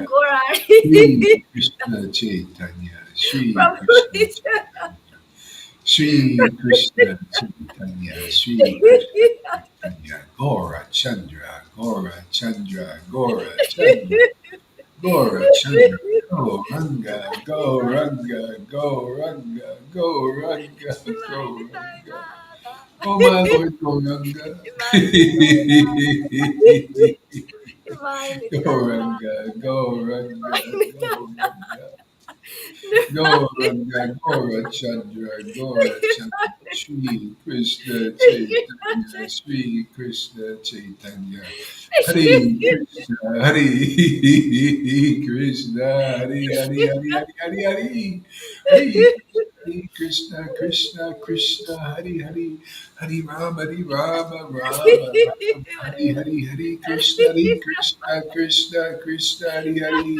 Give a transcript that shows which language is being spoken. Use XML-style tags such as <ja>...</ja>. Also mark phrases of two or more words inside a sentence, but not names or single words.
<sa>Chaitanya, Shri Gaurari. Krishna Chaitanya, Shri Prabhu Krishna Nityananda. Chaitanya, Shri Krishna Chaitanya, Shri Krishna Chaitanya, Gora Chandra, Gora Chandra, Gora Chandra, Gora Chandra, Go Ranga, Go Ranga, Go Ranga, Go Ranga, Go</sa> <en>Divine</en> <sa>Ranga. Gauranga.</sa> <en>Oh my Lord, Go Ranga. Divine Divine</en> <sa>Go Nityananda. Ranga, Go Ranga,</sa> <en>Divine</en> <sa>Go Ranga. Nityananda. Gauranga, Gaura Chandra, Gaura Chandra, Shri Krishna Krishna Chaitanya, Chaitanya. Shri Krishna Chaitanya, Hare Krishna, Hare Krishna, Hare Hare Hare Hare Hare Hare, Hare Krishna, Krishna Krishna, Hare Hare, Hare Rama, Hare Rama, Rama Rama, Hare Hare, Hare Krishna, Hare Krishna, Krishna Krishna, Hare Hare.</sa>